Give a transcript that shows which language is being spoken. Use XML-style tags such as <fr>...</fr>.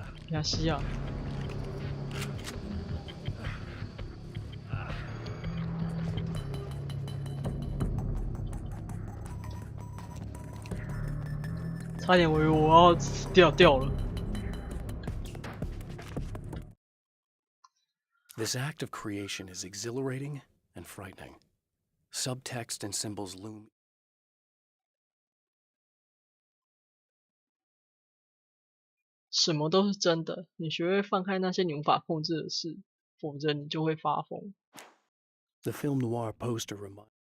<zh>亚西亚，差点我以为我要死掉了。</zh> <en>This act of creation is exhilarating and frightening. Subtext and symbols loom.</en> <zh>什么都是真的，你学会放开那些你无法控制的事，否则你就会发疯。</zh> <en>The film noir poster reminds.</en>